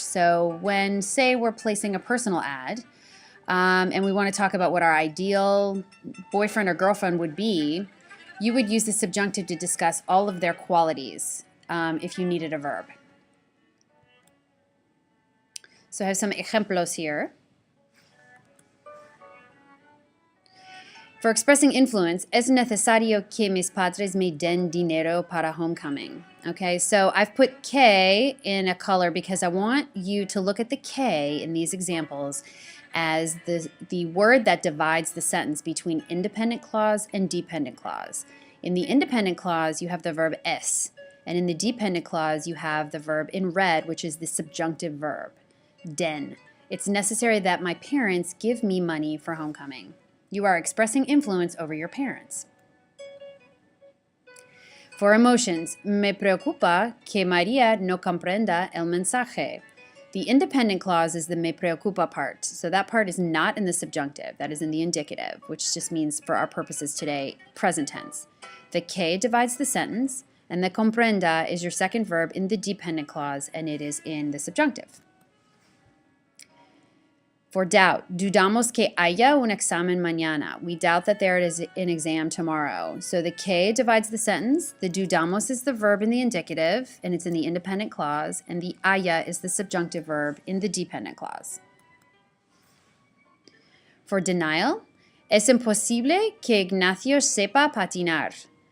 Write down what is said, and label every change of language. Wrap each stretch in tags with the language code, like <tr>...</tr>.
<en>So when, say, we're placing a personal ad, and we want to talk about what our ideal boyfriend or girlfriend would be, you would use the subjunctive to discuss all of their qualities if you needed a verb. So I have some ejemplos here. For expressing influence,</en> <es>es necesario que mis padres me den dinero para homecoming.</es> <en>Okay, so I've put K in a color because I want you to look at the K in these examples as the word that divides the sentence between independent clause and dependent clause. In the independent clause, you have the verb es, and in the dependent clause, you have the verb in red, which is the subjunctive verb. Den. It's necessary that my parents give me money for homecoming. You are expressing influence over your parents. For emotions,</en> <es>me preocupa que María no comprenda el mensaje.</es> <en>The independent clause is the me preocupa part, so that part is not in the subjunctive. That is in the indicative, which just means, for our purposes today, present tense. The que divides the sentence, and the comprenda is your second verb in the dependent clause, and it is in the subjunctive. For doubt,</en> <es>dudamos que haya un examen mañana.</es> <en>We doubt that there is an exam tomorrow. So the que divides the sentence, the dudamos is the verb in the indicative, and it's in the independent clause, and the haya is the subjunctive verb in the dependent clause. For denial,</en> <es>es imposible que Ignacio sepa patinar.</es>